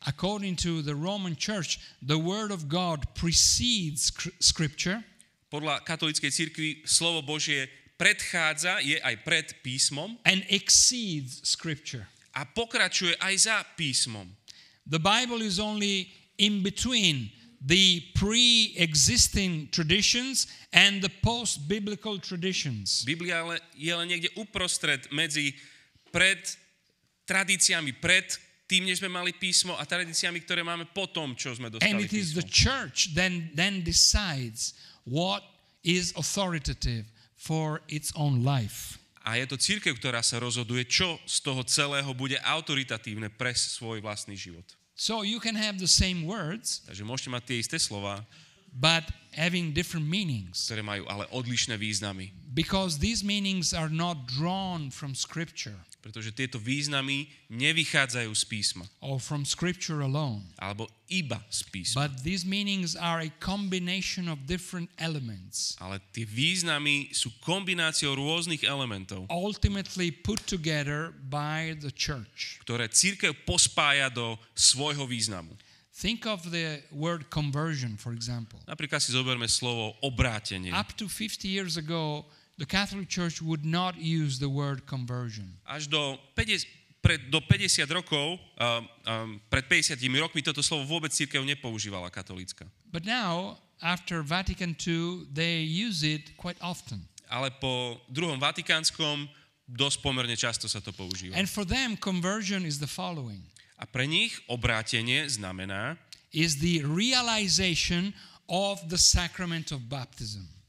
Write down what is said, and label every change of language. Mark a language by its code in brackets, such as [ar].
[en] According to the Roman Church, the Word of God precedes Scripture, [sk] Podľa katolíckej cirkvi slovo Božie predchádza, je aj pred písmom [en] and exceeds Scripture. [sk] a pokračuje aj za písmom. [en] The Bible is only in between the pre-existing traditions and the post-biblical traditions. [sk] Biblia je len niekde uprostred medzi pred tradíciami, pred tým, než sme mali písmo a tradíciami, ktoré máme po tom, čo sme dostali [en] And it is the [sk] písmo. [en] church then decides what is authoritative for its own life. [sk] A je to cirkev, ktorá sa rozhoduje, čo z toho celého bude autoritatívne pre svoj vlastný život. [en] So you can have the same words, [sk] Takže môžete mať tie isté slova, [en] but having different meanings, [sk] ktoré majú ale odlišné významy. [en] because these meanings are not drawn from Scripture [sk] Pretože tieto významy nevychádzajú z písma. [en] or from Scripture alone, [sk] Alebo iba z písma. [en] but these meanings are a combination of different elements, [sk] Ale tie významy sú kombináciou rôznych elementov, [en] ultimately put together by the church. [sk] ktoré cirkev pospája do svojho významu. [en] Think of the word conversion, for example. [sk] Napríklad si zoberme slovo obrátenie. [en] Up to 50 years ago, the Catholic Church would not use the word conversion. [sk] Až do 50 rokov, pred 50 rokmi toto slovo vôbec cirkev nepoužívala katolícka. [en] But now, after Vatican II, they use it quite often. [sk] Ale po druhom vatikánskom dosť pomerne často sa to používa. [en] And for them, conversion is the following. [sk] A pre nich obrátenie znamená, [en] Is the realization of the sacrament of baptism.